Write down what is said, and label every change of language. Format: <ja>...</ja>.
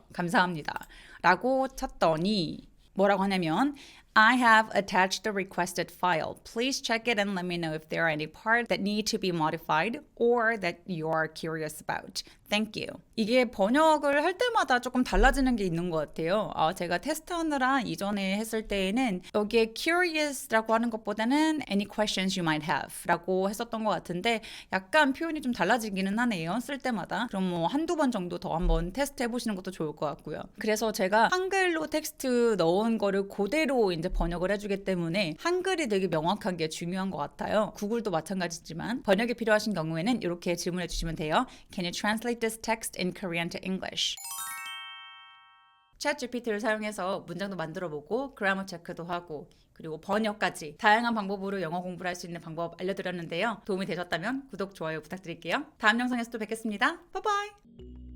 <ko>감사합니다. 라고 쳤더니 뭐라고 하냐면</ko> <en>I have attached the requested file. Please check it and let me know if there are any parts that need to be modified or that you are curious about. Thank you.</en> <ko>이게 번역을 할 때마다 조금 달라지는 게 있는 것 같아요. 제가 테스트하느라 이전에 했을 때에는 여기에 curious라고 하는 것보다는</ko> <en>any questions you might have</en> <ko>라고 했었던 것 같은데 약간 표현이 좀 달라지기는 하네요. 쓸 때마다. 그럼 뭐 한두 번 정도 더 한번 테스트 해보시는 것도 좋을 것 같고요. 그래서 제가 한글로 텍스트 넣은 거를 그대로 이제 번역을 해주기 때문에 한글이 되게 명확한 게 중요한 것 같아요. 구글도 마찬가지지만 번역이 필요하신 경우에는 이렇게 질문해 주시면 돼요.</ko> <en>Can you translate this text in Korean to English?</en> <ko>챗GPT를 사용해서 문장도 만들어보고 그래머 체크도 하고 그리고 번역까지 다양한 방법으로 영어 공부를 할 수 있는 방법 알려드렸는데요. 도움이 되셨다면 구독, 좋아요 부탁드릴게요. 다음 영상에서 또 뵙겠습니다. 바이바이!</ko>